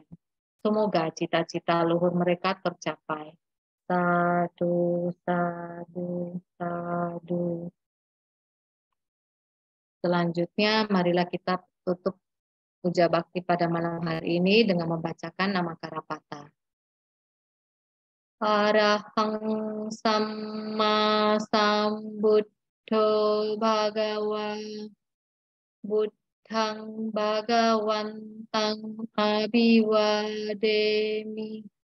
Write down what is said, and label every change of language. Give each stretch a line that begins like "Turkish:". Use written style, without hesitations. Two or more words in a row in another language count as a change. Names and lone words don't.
Indonesian: Semoga cita-cita luhur mereka tercapai.
Pali: Sadu, sadu, sadu.
Indonesian: Selanjutnya, marilah kita tutup puja bakti pada malam hari ini dengan membacakan nama Karapata.
Pali: Arahang Samma Sambuddho Bhagawa Buddhang Bhagawantang Abhiwademi